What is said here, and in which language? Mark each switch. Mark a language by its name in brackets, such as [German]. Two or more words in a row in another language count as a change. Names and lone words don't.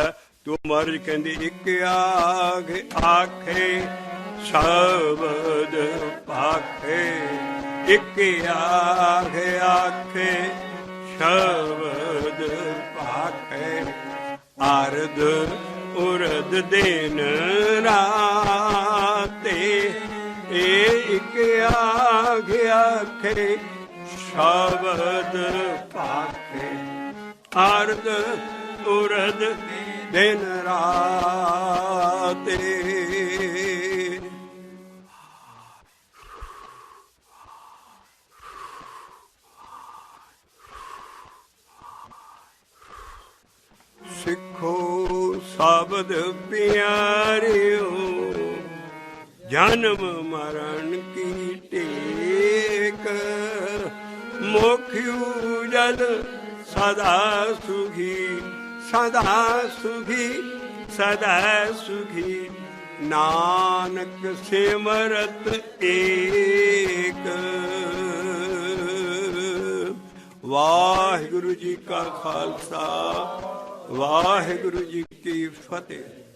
[Punjabi] ਤੋ ਮਹਾਰਾਜ ਕਹਿੰਦੇ ਇੱਕ ਆਖ ਆਖੇ ਸ਼ਬਦ ਪਾਖੇ, ਇੱਕ ਆਖ ਆਖੇ ਸ਼ਬਦ ਪਾਖੇ, ਅਰਧ ਉਰਦ ਦਿਨ ਰਾਤੇ। ਇਹ ਇੱਕ ਆਖ ਆਖੇ ਸ਼ਬਦ ਪਾਖੇ, ਅਰਧ ਉਰਦ ਦਿਨ ਰਾਤ। ਸਿਖੋ ਸ਼ਬਦ ਪਿਆਰਿਓ ਜਨਮ ਮਰਣ ਕੀ ਟੇਕ, ਮੁਖ ਉਜਲ ਸਦਾ ਸੁਖੀ ਸਦਾ ਸੁਖੀ ਸਦਾ ਸੁਖੀ, ਨਾਨਕ ਸਿਮਰਤ ਏਕ। ਵਾਹਿਗੁਰੂ ਜੀ ਕਾ ਖਾਲਸਾ, ਵਾਹਿਗੁਰੂ ਜੀ ਕੀ ਫਤਹਿ।